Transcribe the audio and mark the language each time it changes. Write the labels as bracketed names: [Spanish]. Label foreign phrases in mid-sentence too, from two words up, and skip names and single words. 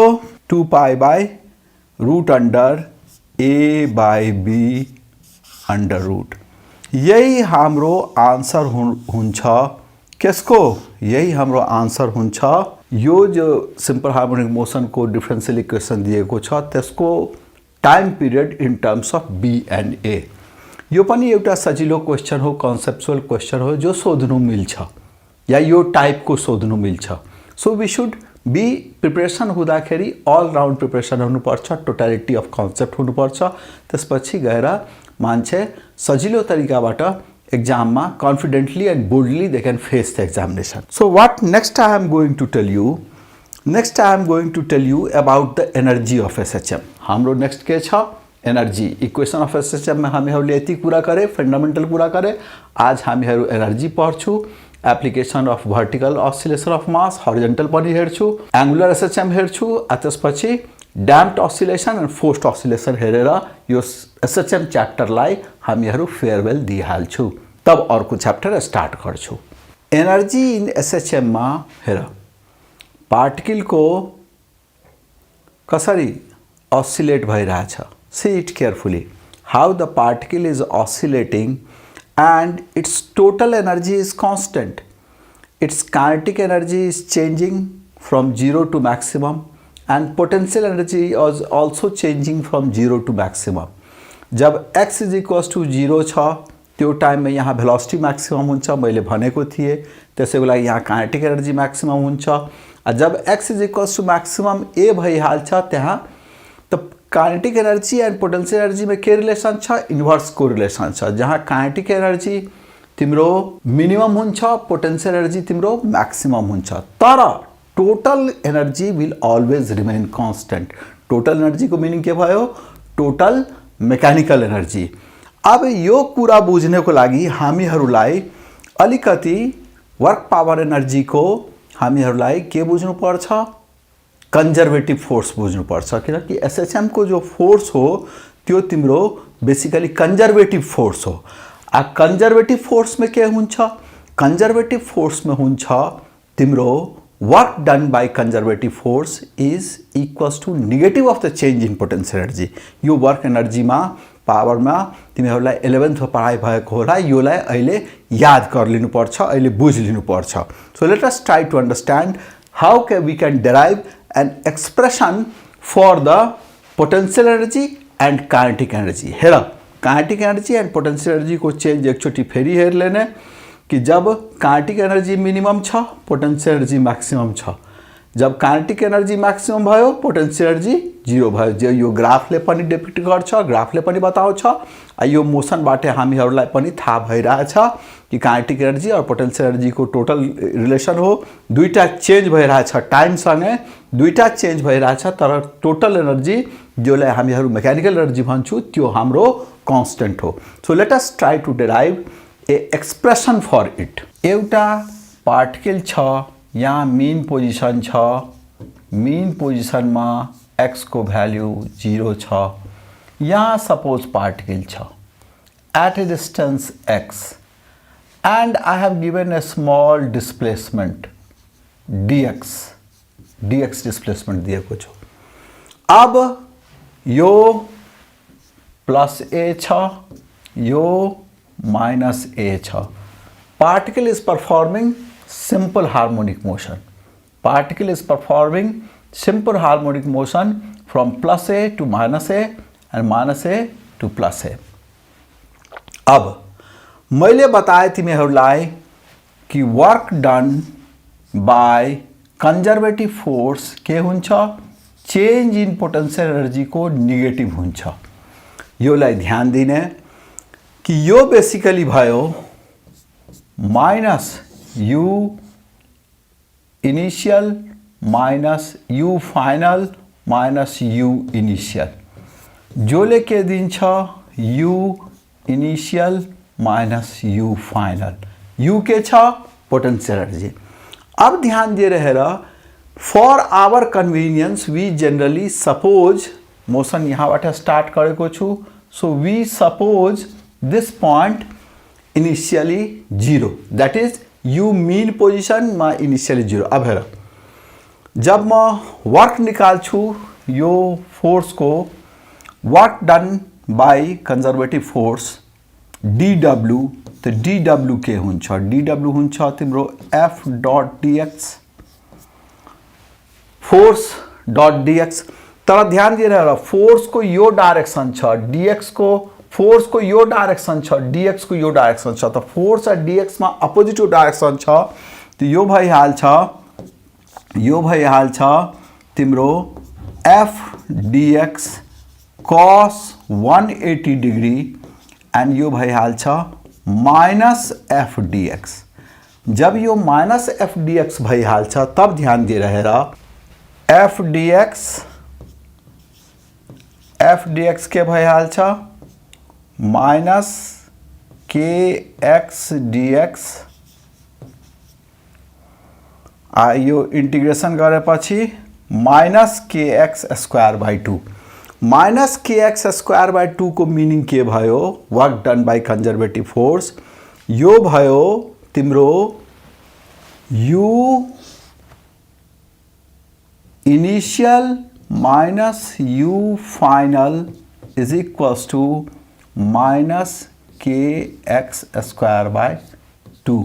[English] 2 pi by root under a by b under root. [Nepali] यही हाम्रो आंसर हुन्छ. किसको? यही हाम्रो आंसर हुन्छ. यो जो [English] simple harmonic motion [Nepali] को [English] differential equation [Nepali] दिएको छ त्यसको [English] time period in terms of b and a. [Nepali] यो पनि एउटा सजिलो क्वेश्चन हो, [English] conceptual question [Nepali] हो, जो सोध्नु मिल्छ या यो टाइप को सोध्नु मिल्छ. [English] so we should be preparation हुँदाखेरि all round preparation हुनुपर्छ, totality of concept हुनुपर्छ. [Nepali] त्यसपछि गएर मान्छे सजिलो तरिकाबाट [English] exam ma confidently and boldly they can face the examination. So what next I am going to tell you? Next I am going to tell you about the energy of SHM. [Nepali] हाम्रो next के छ? [English] Energy. Equation of SHM [Nepali] में हामीहरूले यति कुरा गरे, फंडामेंटल कुरा गरे. आज हामीहरू एनर्जी पढ्छु. [English] Application of vertical oscillation of mass, horizontal [Nepali] पनि हेर्छु. [English] Angular SHM [Nepali] हेर्छु. त्यसपछि [English] damped oscillation and forced oscillation [Nepali] हेरेर यो SHM च्याप्टर लाई हामीहरू फेयरवेल दिइहाल्छु. तब अर्को च्याप्टर स्टार्ट गर्छु. [English] energy in SHM [Nepali] मा हेर पार्टिकल को कसरी oscillate भइरहेछ. [English] See it carefully. How the particle is oscillating and its total energy is constant. Its kinetic energy is changing from 0 to maximum and potential energy is also changing from 0 to maximum. [Nepali] जब [English] x is equals to [Nepali] 0 छ त्यो टाइम में यहाँ भेलोसिटी मैक्सिमम हुन्छ मैले भनेको थिएँ, त्यसैको लागि यहाँ काइनेटिक एनर्जी मैक्सिमम हुन्छ। जब [English] x is equals to [Nepali] मैक्सिमम a भइहाल्छ त्यहाँ त [English] kinetic energy and potential energy [Nepali] में के रिलेसन छ, [English] inverse correlation [Nepali] छ, जहाँ [English] kinetic energy [Nepali] तिम्रो मिनिमम हुन्छ, [English] potential energy [Nepali] तिम्रो मैक्सिमम हुन्छ, तर [English] total energy will always remain constant. total energy [Nepali] को मीनिंग के भयो, [English] total mechanical energy. [Nepali] अब यो कुरा बुझ्नको लागि हामीहरूलाई अलिकति [English] work power energy [Nepali] को हामीहरूलाई के बुझ्नु पर्छ, [English] conservative force [Nepali] बुझ्नु पर्छ, किनकि एसएचएम को जो फोर्स हो त्यो तिम्रो बेसिकली [English] conservative force [Nepali] हो। [English] आ conservative force में [Nepali] के हुन्छ, [English] conservative force में [Nepali] हुन्छ तिम्रो [English] work done by conservative force is equals to negative of the change in potential energy. [Nepali] यो [English] work energy [Nepali] में पावर में तिमीहरूलाई 11th में पढाइ भएको होला, योलाई अहिले [Hindi] याद कर [Nepali] लिनुपर्छ, अहिले बुझ लिनुपर्छ। [English] so let us try to understand how we can derive an expression for the potential energy and kinetic energy. [Nepali] हेर, [English] kinetic energy and potential energy [Nepali] को चेंज एकचोटि फेरि हेर लेने कि जब [English] kinetic energy [Nepali] मिनिमम छ, [English] potential energy [Nepali] मैक्सिमम छ। जब [English] kinetic energy [Nepali] मैक्सिमम भयो, [English] potential energy [Nepali] 0 भयो। जो यो ग्राफले पनि डिपिक्ट गर्छ, ग्राफले पनि बताउँछ। यो मोसनबाटै हामीहरूलाई पनि थाहा भइरहेछ कि [English] kinetic energy [Nepali] और [English] potential energy [Nepali] को [English] total relation [Nepali] हो, दुईटा चेंज भइरहेछ, टाइमसँगै दुईटा चेंज भइरहेछ, तर [English] total energy [Nepali] जोलाई हामीहरू [English] mechanical energy [Nepali] भन्छौँ त्यो हाम्रो कांस्टेंट हो। [English] so let us try to derive a expression for it. [Nepali] एउटा पार्टिकल छ, यहाँ [English] mean position [Nepali] छ, [English] mean position [Nepali] में x को भ्याल्यू 0 छ। [English] यहाँ suppose particle छ at a distance x and I have given a small displacement dx डिस्प्लेसमेंट [Nepali] दिएको छु। अब यो [English] plus a [Nepali] छ, यो [English] minus a [Nepali] छ। [English] particle is performing simple harmonic motion. Particle is performing simple harmonic motion from plus a to minus a and minus a to plus a. [Nepali] अब मैले बताए तिमीहरूलाई कि [English] work done by conservative force [Nepali] के हुन्छ, [English] change in potential energy [Nepali] को नेगेटिव हुन्छ। योलाई ध्यान दिने कि यो बेसिकली भयो [English] minus u initial minus u final minus u initial, [Nepali] जो लेके दिन्छ [English] u initial minus u final. u [Nepali] के छ, [English] potential energy. [Nepali] अब ध्यान दे रहेर [English] for our convenience we generally suppose motion यहाँबाट स्टार्ट [Nepali] गरेको छु, [English] so we suppose this point initially 0, that is u mean position में इनिशियली 0। [Nepali] अब हेर, जब मैं वर्क निकाल्छु यो फोर्स को, [English] work done by conservative force dw, [Nepali] तो dw के हुन्छ, dw हुन्छ तिम्रो [English] f dot dx, force dot dx. [Nepali] तर ध्यान दिएर फोर्स को यो डायरेक्शन छ, dx को फोर्स को यो डायरेक्शन छ, dx को यो डायरेक्शन छ, तो फोर्स और dx में [English] opposite direction [Nepali] छ, तो यो भइहाल्छ तिम्रो f dx cos 180 डिग्री एंड यो भइहाल्छ [English] minus f dx. [Nepali] जब यो [English] minus f dx [Nepali] भइहाल्छ तब ध्यान दे रहेर f dx के भइहाल्छ [English] minus kx dx. [Nepali] यो इंटीग्रेशन गरेपछि [English] minus kx square by 2. minus kx square by 2 [Nepali] को मीनिंग के भयो, [English] work done by conservative force [Nepali] यो भयो तिम्रो [English] u initial minus u final is equals to minus kx²/2.